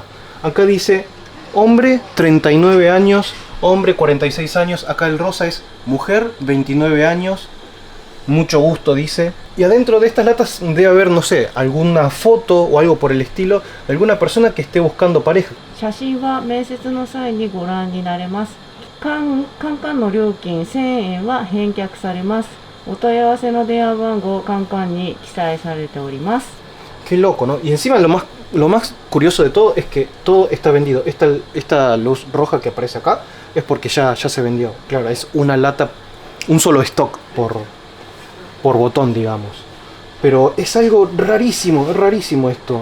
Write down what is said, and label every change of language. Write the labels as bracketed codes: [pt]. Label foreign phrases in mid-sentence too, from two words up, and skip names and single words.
[es] Acá dice hombre 39 años, hombre 46 años, acá el rosa es mujer 29 años, mucho gusto dice. Y adentro de estas latas debe haber, no sé, alguna foto o algo por el estilo de alguna persona que esté buscando pareja. [ja] 写真は面接の際にご覧になれます。カンカンの料金1000円は返却されます。お問い合わせの電話番号カンカンに記載されております。 [es] Qué loco, ¿no? Y encima lo más curioso de todo es que todo está vendido. Esta luz roja que aparece acá es porque ya se vendió. Claro, es una lata, un solo stock por botón, digamos. Pero es algo rarísimo, es rarísimo esto.